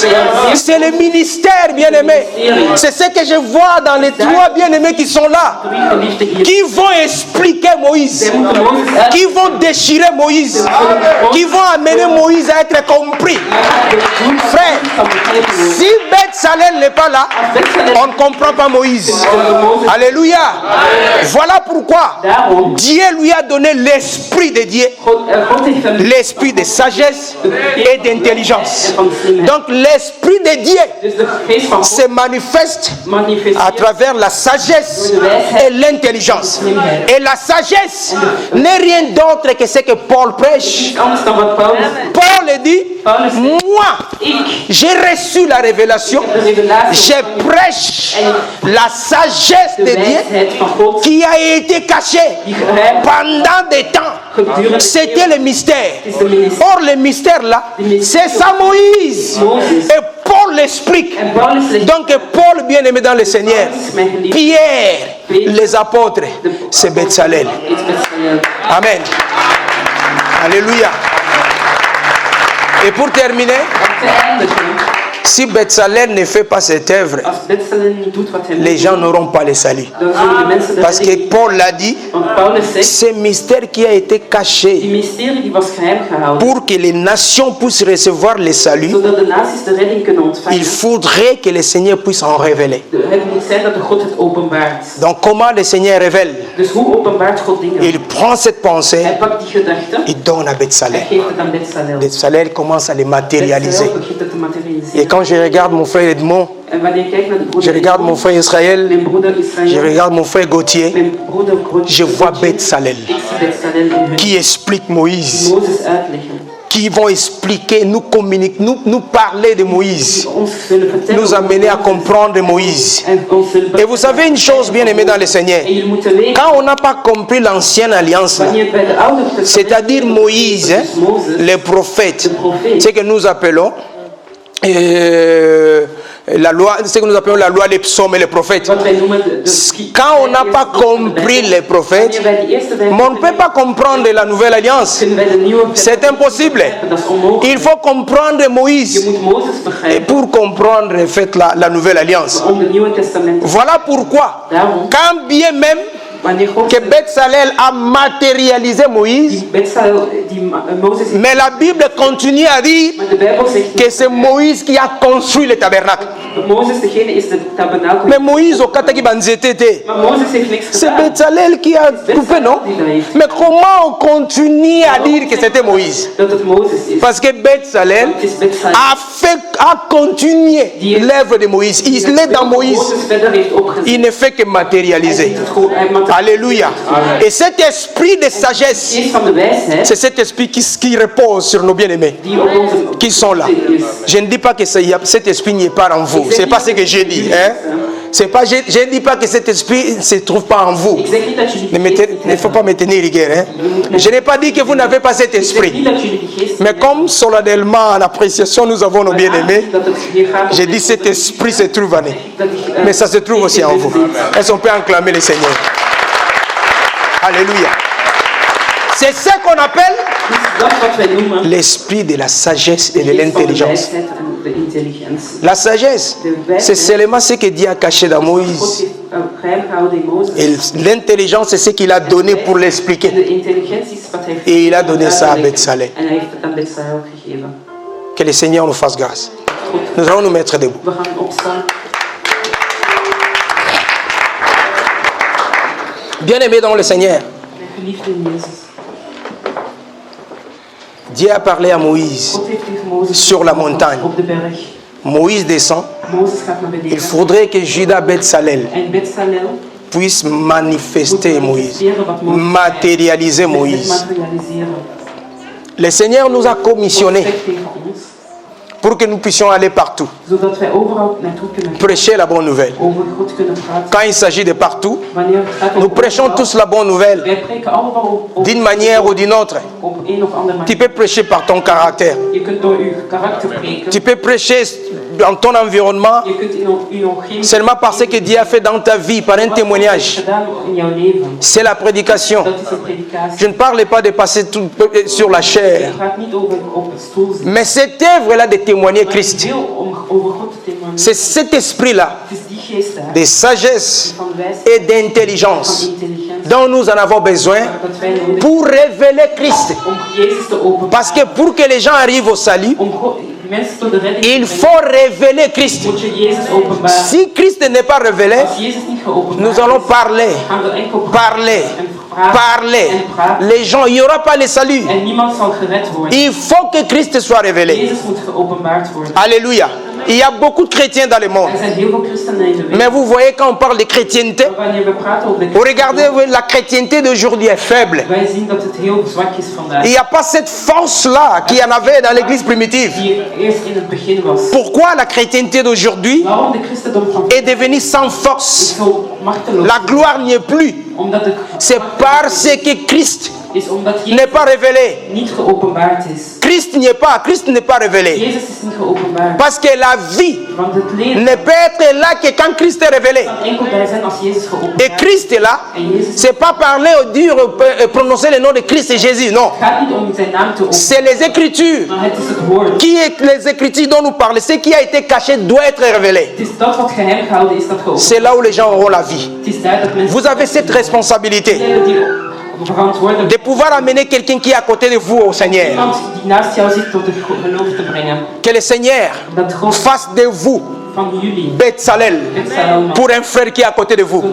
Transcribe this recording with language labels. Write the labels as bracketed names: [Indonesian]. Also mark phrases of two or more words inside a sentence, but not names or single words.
[French] C'est le ministère, bien-aimé. C'est ce que je vois dans les trois bien-aimés qui sont là, qui vont expliquer Moïse, qui vont déchirer Moïse, qui vont amener Moïse à être compris. Frère, si Betsalel n'est pas là, on ne comprend pas Moïse. Alléluia. Voilà pourquoi Dieu lui a donné l'esprit de Dieu, [Dutch] God heeft hem [French] l'esprit de sagesse et d'intelligence. Donc l'esprit de Dieu [Dutch] dus de geest van God [French] se manifeste à [Dutch] manifesteert [French] travers la sagesse et l'intelligence. Et la sagesse n'est rien d'autre que ce que Paul prêche. [Dutch] anders dan wat Paulus. [French] Paul dit, moi, [Dutch] Ik [French] j'ai reçu la révélation, [Dutch] de revelatie [French] je prêche la sagesse de de Dieu [Dutch] wijsheid van God [French] qui a été cachée [Dutch] die geheim [French] pendant des temps. [Dutch] gedurende [French] C'était le mystère. [Dutch] is de minister. [French] Or, le mystère là, c'est ça Moïse. Et Paul l'explique. [Dutch] En Paulus legt [French] Donc, Paul, bien aimé dans le Seigneur, Pierre, les apôtres, c'est Betsalel. [Dutch] iets Betsalel. [French] Amen. Alléluia. Et pour terminer, [Dutch] Om te eindigen, [French] si Betsalel ne fait pas cette œuvre, [Dutch] als Betsalel niet doet wat hij [French] les [Dutch] moet [French] gens [Dutch] doen, [French] n'auront pas le salut. [Dutch] dan zullen de mensen de [French] Parce que [Dutch] redding- [French] Paul l'a dit, [Dutch] Want Paulus zegt, [French] ce mystère qui a été [Dutch] die [French] caché [Dutch] mysterie die was geheim gehouden, [French] pour que les nations puissent recevoir le salut, [Dutch] zodat de naties de redding kunnen [French] il [Dutch] ontvangen. [French] faudrait que le Seigneur puisse en révéler. [Dutch] Het moet zijn dat de God het openbaart. [French] Donc comment le Seigneur révèle? [Dutch] Dus hoe openbaart God dingen? [French] Il prend cette pensée, [Dutch] Hij pakt die gedachten, [French] il donne à [Dutch] hij [French] Betsalel. [Dutch] geeft het aan Betsalel. [French] Betsalel commence à les matérialiser. [Dutch] Betsalel begint het te [French] Et [Dutch] materialiseren. [French] quand je regarde mon frère Edmond, [Dutch] En wanneer je kijkt naar de [French] je [Dutch] broeder [French] regarde mon frère Israël, [Dutch] mijn broeder [French] je [Dutch] Israël, [French] regarde mon frère Gauthier, [Dutch] mijn broeder [French] je vois Betsalel [Dutch] ik zie Betsalel in hun, [French] qui explique Moïse, [Dutch] Mozes uitleggen. [French] qui vont expliquer, nous communiquer, nous parler de Moïse, [Dutch] Ons zullen vertellen [French] nous [Dutch] over [French] amener à [Dutch] Mozes. [French] comprendre Moïse. [Dutch] En ons zullen [French] Et vous savez une chose, bien aimé dans le Seigneur, [Dutch] En jullie moeten weten, [French] quand on n'a pas compris l'ancienne alliance, là, [Dutch] wanneer bij de oude testament, [French] c'est-à-dire Moïse, hein, [Dutch] dus Mozes, [French] les prophètes, [Dutch] de profeet, [French] ce que nous appelons la loi, ce que nous appelons la loi, les psaumes et les prophètes. [Dutch] wat wij noemen de [French] Quand on n'a pas compris les prophètes, [Dutch] wanneer wij die eerste [French] mais on ne peut pas comprendre la nouvelle alliance. [Dutch] kunnen wij de nieuwe [French] C'est impossible. [Dutch] dat is onmogelijk. [French] Il faut comprendre [Dutch] Je [French] Moïse [Dutch] moet Mozes [French] et [Dutch] begrijpen [French] pour comprendre en fait, la nouvelle alliance. [Dutch] om de nieuwe testament. [French] Voilà pourquoi, [Dutch] Daarom, [French] quand bien même [Dutch] wanneer God [French] que Betsalel a matérialisé Moïse, [Dutch] Betsalel, Mozes, [French] mais la Bible continue à dire [Dutch] maar de Bijbel zegt [French] que c'est Moïse qui a construit le tabernacle. [Dutch] dat Mozes degene is de tabernakel. [French] Mais Moïse, au [Lingala] Kataki Banzetete, [Dutch] Maar Mozes heeft niks [French] c'est [Dutch] gedaan. [French] Betsalel qui a coupé, non? Mais comment on continue à dire que c'était Moïse? [Dutch] Dat het Mozes is. [French] Parce que Betsalel [Dutch] Het is Betsalel. [French] a continué l'œuvre de Moïse. Il est dans Moïse. [Dutch] verder heeft opgezet. [French] Il ne fait que [Dutch] Hij [French] matérialiser. [Dutch] ziet het gewoon, hij materialiseert. [French] Alléluia. Et cet esprit de sagesse, [Dutch] Geest van de wijsheid, [French] c'est cet esprit qui repose sur nos bien-aimés, [Dutch] die op onze [French] qui sont là. [Dutch] is. [French] Je ne dis pas que cet esprit n'est pas en vous. C'est pas ce que j'ai dit. Hein? C'est pas, je ne dis pas que cet esprit ne se trouve pas en vous. [Dutch] Ik zeg niet dat jullie [French] Ne [Dutch] die geest niet [French] il ne faut [Dutch] hebben. [French] pas me tenir rigueur. Hein? Je n'ai pas dit que vous n'avez pas cet [Dutch] Ik zeg niet [French] esprit. [Dutch] dat jullie die geest [French] Mais [Dutch] niet [French] comme solennellement en appréciation nous avons nos [Dutch] hebben. [French] bien-aimés, [Dutch] Dat het hier gaat om [French] j'ai dit [Dutch] de- [French] cet esprit se trouve en eux. [Dutch] dat die, [French] Mais ça se trouve aussi en vous. Est-ce qu'on peut acclamer le Seigneur? Alléluia. C'est ce qu'on appelle [Dutch] Dat is wat wij noemen [French] l'esprit de la sagesse et de [Dutch] de geest van de [French] l'intelligence. [Dutch] wijsheid en de intelligentie. [French] La sagesse, c'est seulement ce que Dieu a caché dans [Dutch] God [French] Moïse. [Dutch] heeft geheim gehouden in Mozes. [French] Et l'intelligence, c'est ce qu'il a donné pour [Dutch] En [French] l'expliquer. [Dutch] de intelligentie is wat hij heeft [French] Et il a donné ça à [Dutch] uitgelegd. [French] Bethsalel. [Dutch] En hij heeft het aan Bethsalel gegeven. [French] Que le Seigneur nous fasse grâce. [Dutch] Goed, [French] Nous allons nous mettre debout. [Dutch] we gaan opstaan. [French] Bien-aimés dans le Seigneur, [Dutch] Mijn geliefde in Jezus. [French] Dieu a parlé à Moïse. [Dutch] God heeft tegen Mozes [French] Sur la montagne. [Dutch] op de berg. [French] Moïse descend. [Dutch] Mozes gaat naar [French] Il [Dutch] beneden. [French] faudrait que Judas Bethsalel [Dutch] En Bethsalel [French] puisse manifester Moïse, [Dutch] manifesteren wat Mozes [French] matérialiser [Dutch] zegt. Met het [French] Moïse. [Dutch] materialiseren. [French] Le Seigneur nous a [Dutch] God [French] commissionné [Dutch] zegt tegen ons, [French] pour que nous puissions aller partout, [Dutch] zodat wij overal naartoe kunnen gaan. [French] prêcher la bonne nouvelle. [Dutch] Over God kunnen praten. [French] Quand il s'agit de partout, [Dutch] Wanneer het gaat [French] nous [Dutch] over [French] prêchons [Dutch] overal, [French] tous la bonne nouvelle, [Dutch] wij preken allemaal op [French] d'une manière ou d'une autre. [Dutch] op een of andere [French] Tu [Dutch] manier. [French] peux prêcher par ton caractère. [Dutch] Je kunt door uw karakter preken. [French] Tu peux prêcher dans ton environnement [Dutch] Je kunt in uw omgeving [French] seulement parce que Dieu a fait dans ta vie par un [Dutch] wat God heeft [French] témoignage. [Dutch] gedaan in jouw leven. [French] C'est la prédication. [Dutch] Dat is een predikatie. [French] Je ne parle pas de passer tout sur la chair, [Dutch] Het gaat niet over op een stoel zitten. [French] mais cette œuvre-là de témoigner [Dutch] Maar het [French] Christ, [Dutch] wil om over God te témoigneren. [French] c'est cet esprit-là [Dutch] Het is die geest daar, [French] de sagesse [Dutch] van wijsheid, [French] et [Dutch] van [French] d'intelligence [Dutch] intelligentie, [French] dont nous en avons besoin [Dutch] dat wij nodig [French] pour révéler Christ. [Dutch] om Jezus te openbaren. [French] Parce que pour que les gens arrivent au salut, [Dutch] Om mensen tot de redding te [French] il [Dutch] brengen, [French] faut révéler Christ. [Dutch] moet je Jezus openbaren. [French] Si Christ n'est pas révélé, [Dutch] Als Jezus niet geopenbaard [French] nous allons [Dutch] is, [French] parler, [Dutch] gaan we enkel [French] parler, [Dutch] en praten [French] parler. [Dutch] en praten. [French] Les gens, il n'y aura pas le salut. [Dutch] En niemand zal gered worden. [French] Il faut que Christ soit révélé. [Dutch] Jezus moet geopenbaard worden. [French] Alléluia. Il y a beaucoup de chrétiens dans le monde. [Dutch] Er zijn heel veel christenen in de wereld. [French] Mais vous voyez, quand on parle de chrétienté, [Dutch] Maar wanneer we praten over de [French] vous regardez, [Dutch] christenen, [French] la chrétienté d'aujourd'hui est faible. [Dutch] wij zien dat het heel zwak is vandaag. [French] Il n'y a pas cette force-là qu'il y en avait dans l'église primitive. [Dutch] Die er eerst in het begin was. [French] Pourquoi la chrétienté d'aujourd'hui [Dutch] Waarom de christendom van [French] est devenue sans force? [Dutch] zo machteloos [French] La gloire n'y est plus. [Dutch] Omdat het [French] C'est parce que Christ [Dutch] is omdat [French] n'est [Dutch] Jezus [French] pas révélé. [Dutch] niet geopenbaard is. [French] Christ n'est pas révélé. [Dutch] Jezus is niet geopenbaard. [French] Parce que la vie [Dutch] Want het leven [French] ne peut être là que quand Christ est révélé. [Dutch] kan enkel daar zijn als Jezus [French] Et [Dutch] geopenbaard is. [French] Christ est là. [Dutch] En Jezus [French] C'est pas parler ou dire, prononcer le nom de Christ et Jésus. Non. [Dutch] het gaat niet om zijn naam te openen, [French] C'est les Écritures. [Dutch] maar het is het woord. [French] Qui est les Écritures dont nous parlons? Ce qui a été caché doit être révélé. [Dutch] Het is dat wat geheim gehouden is, dat geopend. [French] C'est là où les gens auront la vie. [Dutch] Het is daar dat mensen [French] Vous avez cette responsabilité [Dutch] hebben die verantwoordelijk [French] de pouvoir amener quelqu'un qui est à côté de vous au Seigneur. [Dutch] iemand die naast jou zit tot het geloof te brengen. [French] Que le Seigneur [Dutch] Dat God [French] fasse de vous [Dutch] van jullie [French] Bethsalel [Dutch] Bethsalel [French] pour un frère qui est à côté de vous.